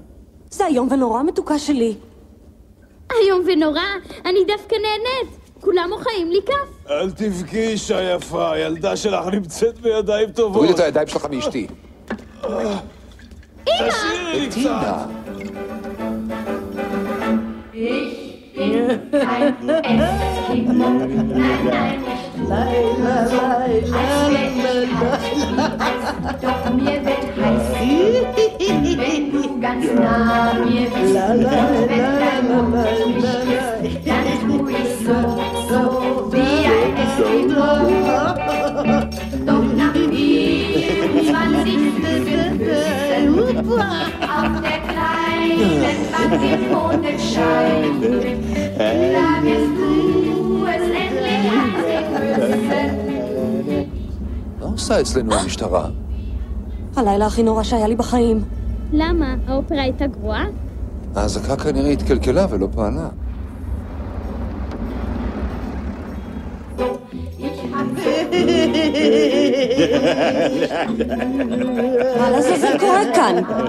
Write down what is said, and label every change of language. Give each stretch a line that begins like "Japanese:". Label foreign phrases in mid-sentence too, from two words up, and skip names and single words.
Hebrew: זה איום ונורא מתוקה שלי. איום ונורא? אני דווקא נהנית. כולם מוחאים לי כף. אל תבכי, אישה יפה, הילדה שלך נמצאת בידיים טובות. תוריד את הידיים שלך מאשתי. תשאירי לי קצת.
German: Doch mir wird heiß, wenn du ganz nah mir bist. Wenn dein Mund mich küsst, dann tu ich so wie ein Eskimo. Doch nach 24 Küssen auf der kleinen Bank im Mondenschein, da wirst du es endlich ansehen müssen.
Hebrew: מה עושה אצלנו המשטרה? הלילה הכי נורא שהיה לי בחיים. למה? האופרה הייתה גרועה? ההזקה כנראה התקלקלה ולא פעלה. מה לעזאזל קורה כאן?